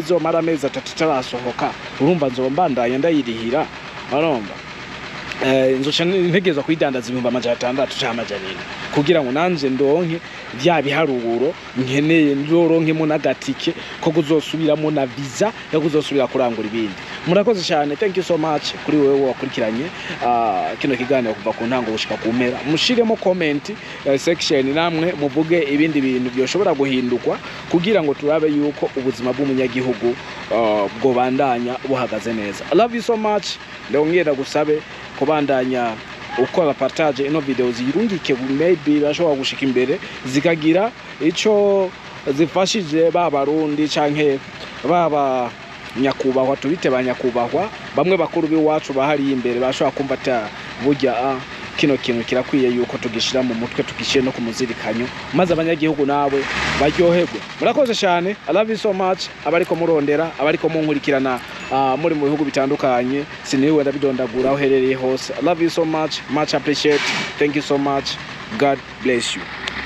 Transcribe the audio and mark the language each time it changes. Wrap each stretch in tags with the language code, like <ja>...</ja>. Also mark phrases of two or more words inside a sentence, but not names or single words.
<rn>zomara amezi 3 tarasohoka urumva nzombandanya ndayirihira aromba nzoca ntegezwa kwidandaza 600 cy'amajanini kugira ngo nanje ndonke bya biharuro nkeneye ndoronkemo nagatike ko kuzosubiramo na visa yo kuzosubira kurangura ibindi murakoze cyane</rn> <en>thank you so much</en> <rn>kuri wewe wakurikiranye kino kiganiro kuva ku ntango gushika ku mpera mushiremo</rn> <en>comment section</en> <rn>namwe muvuge ibindi bintu byoshobora guhindukwa kugira ngo turabe yuko ubuzima bw'umunyagihugu bwo bandanya buhagaze neza.</rn> <en>I love you so much</en> <rn>ndongera gusabe kubandanya uko abapartage ino video zirungike maybe bashobora gushika imbere zikagira ico zifashije babarundi canke baba nyakubahwa tubite banyakubahwa bamwe bakuru biwacu bahari imbere bashobora kumva ata burya kino kintu kirakwiye yuko tugishira mu mutwe tugishiye no kumuzirikanyo maze abanyagihugu nawe baryoherwe. Murakoze cyane.</rn> <en>I love you so much.</en> <rn>Abariko murondera abariko munkurikirana muri mu bihugu bitandukanye siniwe ndabidondagura aho herereye hose.</rn> <en>I love you so much appreciate. Thank you so much. God bless you.</en>